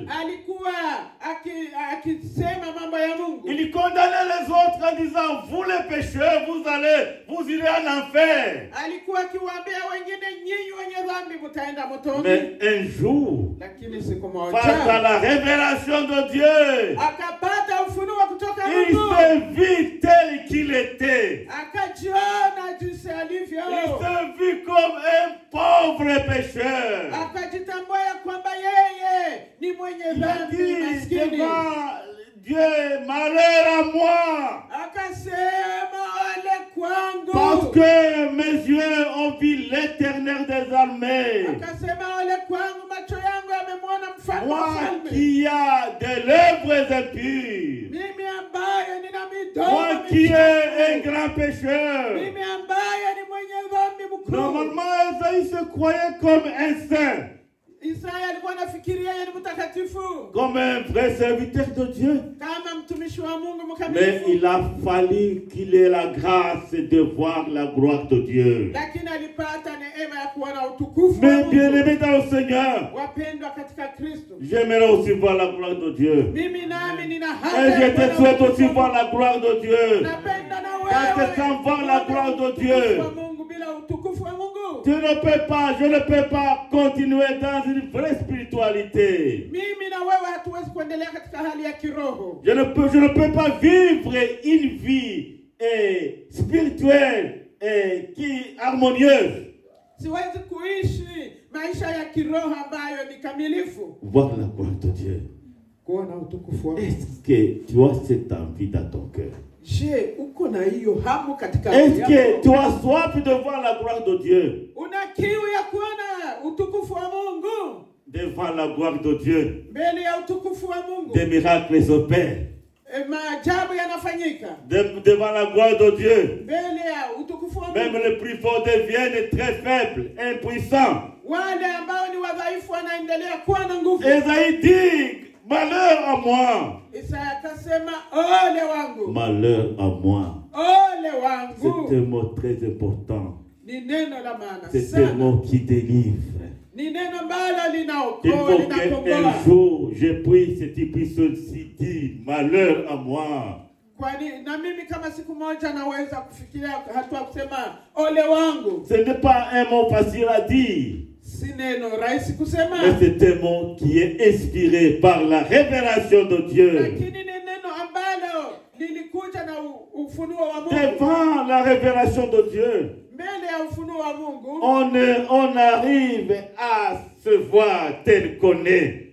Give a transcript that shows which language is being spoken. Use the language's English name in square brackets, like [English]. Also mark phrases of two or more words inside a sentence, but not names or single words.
[French] ciel. [Swahili] alikuwa akisema mambo ya Mungu. [French] Il condamnait les autres en disant, vous les pécheurs, vous irez en enfer. [Swahili] Alikuwa akiwaambia wengine, nyinyi wenye dhambi mtaenda motoni. [French] Mais un jour, [Swahili] Lakini siku [French] face à [Swahili] moja [French] la révélation de Dieu, [Swahili] akapata ufunuo kutoka [French] il [Swahili] Mungu. [French] se vit tel qu'il était. [Swahili] Akajiona jinsi alivyo. [French] Il se vit comme un pauvre pécheur. [Swahili] Akajitambua ya kwamba yeye ni mwenye [French] Il a [Swahili] dhambi [French] dit [Swahili] maskini. [French] devant Dieu, malheur à moi, [Swahili] Akasema ole kwangu. [French] parce que mes yeux ont vu l'Éternel des armées. [Swahili] Akasema ole kwangu, macho yangu yamemwona mfalme wa [French] Moi [Swahili] falme. [French] qui a des lèvres impures, [Swahili] Mimi ambaye nina midomo [French] moi qui [Swahili] michafu. [French] ai un grand pécheur. [Swahili] Mimi ambaye ni mwenye dhambi mkuu. [French] Normalement, Esaïe se croyait comme un saint, [Swahili] Isaya alikuwa anafikiria yeye ni mtakatifu, [French] comme un vrai serviteur de Dieu. [Swahili] kama mtumishi wa Mungu [French] Mais [Swahili] mkamilifu. [French] il a fallu qu'il ait la grâce de voir la gloire de Dieu. [Swahili] Lakini alipata neema ya kuona utukufu wa [French] Mais [Swahili] Mungu. [French] bien-aimés dans le Seigneur, [Swahili] Wapendwa katika Kristo, [French] j'aimerais aussi voir la gloire de Dieu. [Swahili] mimi nami nina [French] Et [Swahili] haja [French] je [Swahili] ya [French] te [Swahili] kuona [French] souhaite [Swahili] utukufu [French] aussi [Swahili] wa [French] voir [Swahili] Mungu. [French] la gloire de Dieu. [Swahili] Napenda na [French] Parce [Swahili] wewe [French] que sans voir la gloire de Dieu, [Swahili] utukufu wa Mungu, bila utukufu wa Mungu [French] je ne peux pas continuer dans une vraie spiritualité. [Swahili] mimi na wewe hatuwezi kuendelea katika hali ya kiroho. [French] Je ne peux pas vivre une vie spirituelle qui harmonieuse. [Swahili] Siwezi kuishi maisha ya kiroho ambayo ni kamilifu. [French] Voir la gloire de Dieu. [Swahili] Kuona utukufu wa Mungu. [French] Est-ce que tu as cette envie dans ton cœur? [Swahili] Je, uko na hiyo hamu katika [French] Est-ce [Swahili] yako? [French] que tu as soif de voir la gloire de Dieu? [Swahili] Una kiu ya kuona utukufu wa Mungu? [French] Devant la gloire de Dieu, [Swahili] Mbele ya utukufu wa Mungu [French] des miracles s'opèrent. [Swahili] maajabu yanafanyika. [French] Devant la gloire de Dieu, [Swahili] Mbele ya utukufu wa [French] même [Swahili] Mungu [French] les plus forts deviennent très faibles, impuissants. [Swahili] wale ambao ni wadhaifu wanaendelea kuwa na nguvu. [French] Esaïe dit, malheur à moi. [Swahili] Isaya akasema ole wangu, [French] Malheur à moi. [Swahili] ole [French] C'est un [Swahili] wangu. [French] mot très important. [Swahili] Ni neno la maana [French] C'est un [Swahili] sana, [French] mot qui délivre. [Swahili] ni neno ambalo [French] Il [Swahili] linaokoa, [French] faut [Swahili] linakomboa. [French] qu'un jour je puisse et tu puisses aussi dire malheur à moi. [Swahili] Kwani na mimi kama siku moja naweza kufikiria hatua kusema ole wangu. [French] Ce n'est pas un mot facile à dire, [Swahili] Si neno rahisi [French] mais [Swahili] kusema, [French] c'est un mot qui est inspiré par la révélation de Dieu. [Swahili] lakini ni neno ambalo lilikuja na ufunuo wa Mungu. [French] Devant la révélation de Dieu, [Swahili] Mbele ya ufunuo wa Mungu [French] on arrive à se voir tel qu'on est.